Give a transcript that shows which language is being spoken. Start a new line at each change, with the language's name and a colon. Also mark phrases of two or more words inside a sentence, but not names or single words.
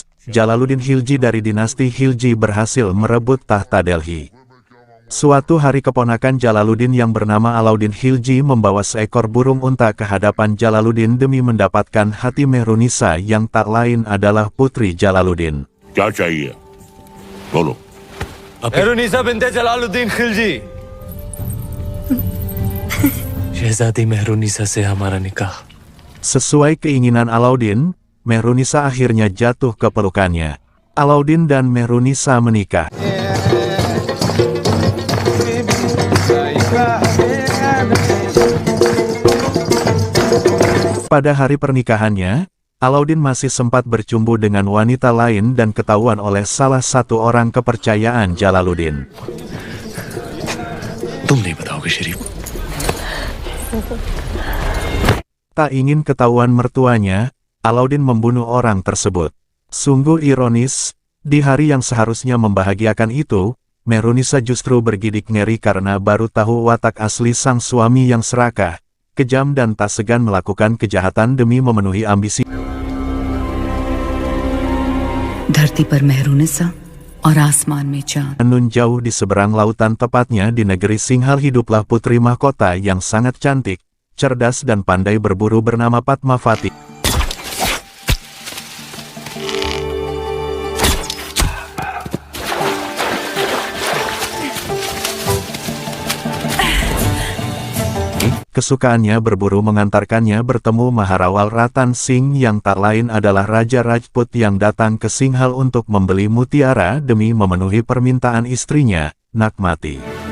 Indonesian: Jalaluddin Khilji dari dinasti Khilji berhasil merebut tahta Delhi. Suatu hari keponakan Jalaluddin yang bernama Alauddin Khilji membawa seekor burung unta ke hadapan Jalaluddin demi mendapatkan hati Mehrunisa yang tak lain adalah putri Jalaluddin.
Hindi: क्या चाहिए? बोलो। मेहरुनिसा बिन्ते जलालुद्दीन खिलजी। शहजादी मेहरुनिसा से हमारा निकाह।
Indonesian: Sesuai keinginan Alauddin, Mehrunisa akhirnya jatuh ke pelukannya. Alauddin dan Mehrunisa menikah. Pada hari pernikahannya, Alauddin masih sempat bercumbu dengan wanita lain dan ketahuan oleh salah satu orang kepercayaan Jalaluddin.
Hindi: तुम नहीं बताओगे शरीफ?
Indonesian: Tak ingin ketahuan mertuanya, Alauddin membunuh orang tersebut. Sungguh ironis, di hari yang seharusnya membahagiakan itu, Mehrunisa justru bergidik ngeri karena baru tahu watak asli sang suami yang serakah, kejam dan tak segan melakukan kejahatan demi memenuhi ambisi.
Hindi: धरती पर मेहरुनिसा और आसमान में चांद.
Indonesian: Nun jauh di seberang lautan, tepatnya di negeri Singhal, hiduplah putri mahkota yang sangat cantik, cerdas dan pandai berburu bernama Padmavati. Kesukaannya berburu mengantarkannya bertemu Maharawal Ratan Singh yang tak lain adalah Raja Rajput yang datang ke Singhal untuk membeli mutiara demi memenuhi permintaan istrinya, Nagmati.